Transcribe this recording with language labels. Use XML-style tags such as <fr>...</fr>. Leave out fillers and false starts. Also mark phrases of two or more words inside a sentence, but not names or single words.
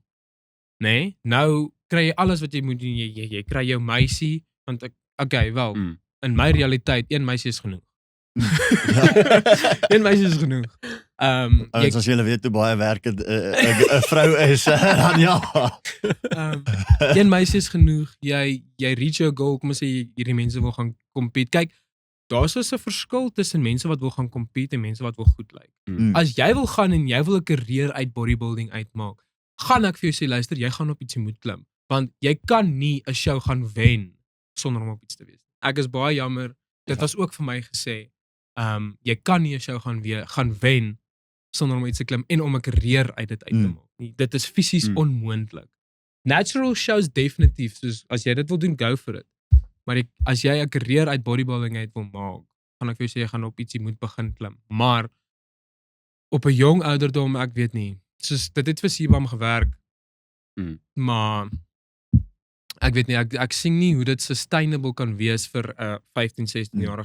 <af>Nee, nou kry jy alles wat jy moet doen, jy kry jou meisie, want okay, wel, in my realiteit, 1 meisie is genoeg. 1 meisie is genoeg. As jy weet hoe baie werk 'n vrou is, dan ja. 1 meisie is genoeg, jy</af> <en>reach your goal,</en> <af>kom ons sê hierdie mense wil gaan compete. Kyk, daar's so 'n verskil tussen mense wat wil gaan compete en mense wat wil goed lyk. As jy wil gaan en jy wil 'n karier uit bodybuilding uitmaak, gaan ek vir jou sê, luister, jy gaan op ietsie moet klim, want jy kan nie 'n show gaan wen sonder om op iets te wees. Ek is baie jammer, dit was ook vir my gesê, jy kan nie 'n show gaan wen sonder om iets te klim en om 'n karier uit dit uit te maak. Dit is fisies onmoontlik.</af> <en>Natural shows</en> <af>definitief, soos as jy dit wil doen,</af> <en>go for it.</en> <af>Maar as jy 'n karier uit bodybuilding uit wil maak, gaan ek vir jou sê, jy gaan op ietsie moet begin klim. Maar op 'n jong ouderdom, ek weet nie, soos dit het vir Sibam gewerk, maar ek weet nie, ek sien nie hoe dit sustainable kan wees vir 'n 15, 16-jarige.</af>